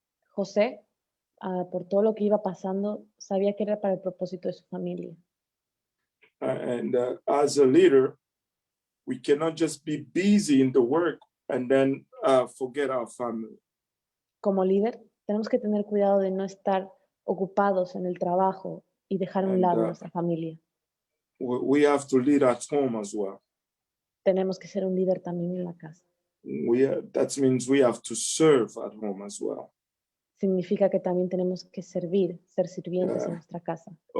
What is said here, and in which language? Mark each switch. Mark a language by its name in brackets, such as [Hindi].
[Spanish] José, por todo lo que iba pasando, sabía que era para el propósito de su familia. [English] And as a leader, we cannot just be busy in the work and then forget our family. [Spanish] Como líder, tenemos que tener cuidado de no estar ocupados en el trabajo y dejar a un lado nuestra familia. [English] We have to lead at home as well. [Spanish] Tenemos que ser un líder también en la casa. [English] that means we have to serve at home as well. [Spanish] Significa que también tenemos que servir, ser sirvientes en nuestra casa.